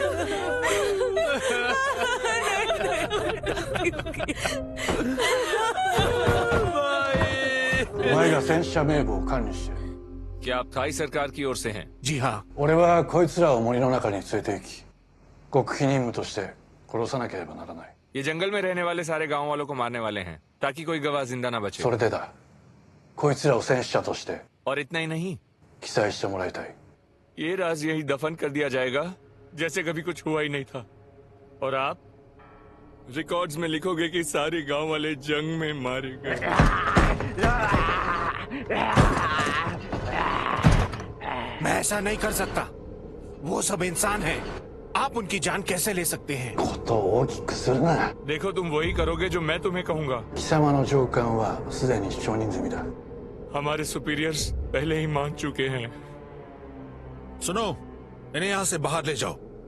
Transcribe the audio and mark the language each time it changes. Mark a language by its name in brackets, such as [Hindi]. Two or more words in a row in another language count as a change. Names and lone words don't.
[Japanese] お前が戦死者名簿を管理してる。 [Hindi] क्या आप थाई सरकार की ओर से हैं? जी हाँ। [Japanese] 俺はこいつらを森の中に連れて行き、極秘任務として殺さなければならない。 [Hindi] ये जंगल में रहने वाले सारे गांव वालों को मारने वाले हैं ताकि कोई गवाह जिंदा ना बचे। [Japanese] それでだ。こいつらを戦死者として [Hindi] और इतना ही नहीं, [Japanese] 記載してもらいたい。 [Hindi] ये राज यही दफन कर दिया जाएगा जैसे कभी कुछ हुआ ही नहीं था। और आप रिकॉर्ड्स में लिखोगे कि सारे गांव वाले जंग में मारे गए। मैं ऐसा नहीं कर सकता। वो सब इंसान हैं। आप उनकी जान कैसे ले सकते हैं? [Japanese] ことを大きくするな。 [Hindi] देखो तुम वही करोगे जो मैं तुम्हें कहूंगा। [Japanese] 貴様の上官はすでに承認済みだ。 [Hindi] हमारे सुपीरियर्स पहले ही मान चुके हैं। सुनो, इन्हें यहां से बाहर ले जाओ।